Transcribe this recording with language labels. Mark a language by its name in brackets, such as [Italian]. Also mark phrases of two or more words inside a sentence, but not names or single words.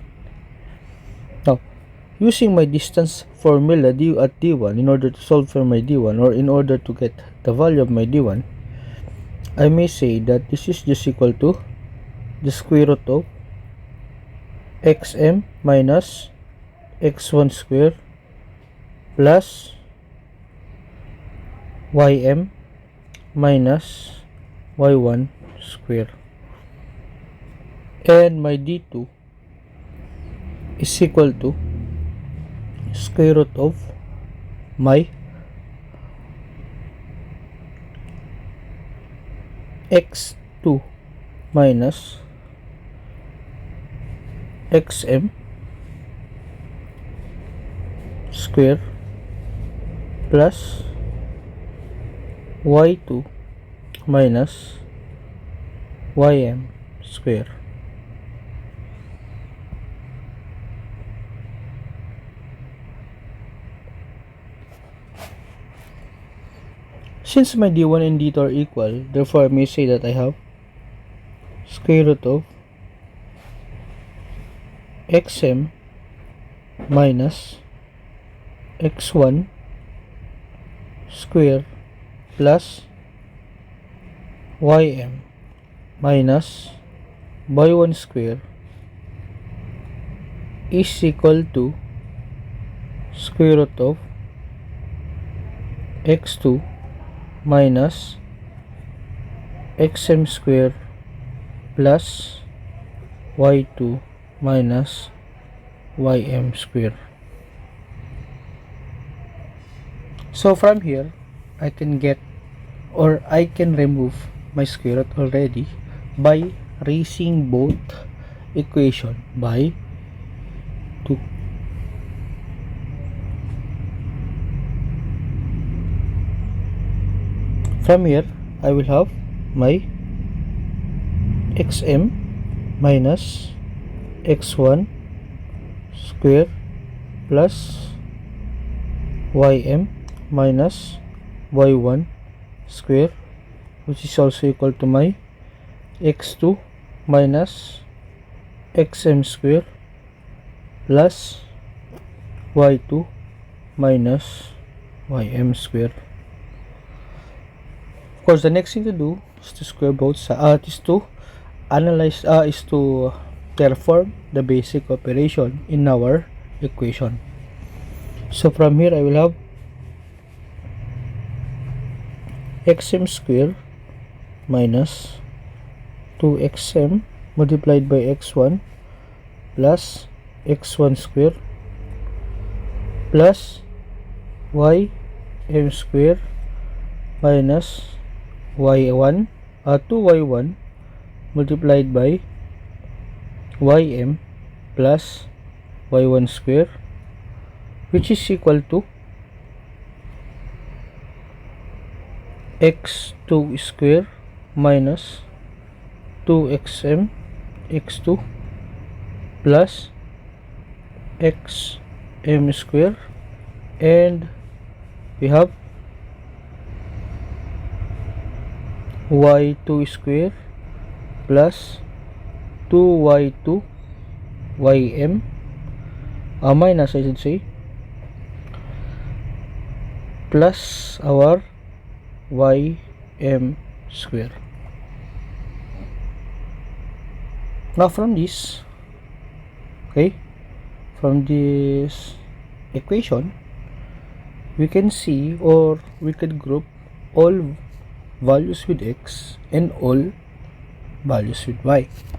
[English] Now, using my distance formula d at d1 in order to solve for my d1, or in order to get the value of my d1, I may say that this is just equal to the square root of xm minus x1 square plus ym minus y1 square, and my d2 is equal to square root of my x2 minus xm square plus y2 minus ym square. Since my d1 and d2 are equal, therefore I may say that I have square root of xm minus x1 square plus ym minus y1 square is equal to square root of x2 minus xm square plus y2 minus ym square. So from here I can get, or I can remove my square root already by raising both equation by 2. From here, I will have my xm minus x1 square plus ym minus y1 square, which is also equal to my x2 minus xm square plus y2 minus ym square. Of course, the next thing to do is to square both sides, is to perform the basic operation in our equation. So from here, I will have xm square minus 2xm multiplied by x1 plus x1 square plus ym square minus y1 2y1 multiplied by ym plus y1 square, which is equal to x2 square minus 2xm x2 plus xm square, and we have y2 square plus 2y2 ym minus, I should say, plus our ym square. Now from this equation, we can see, or we could group all values with x and all values with y.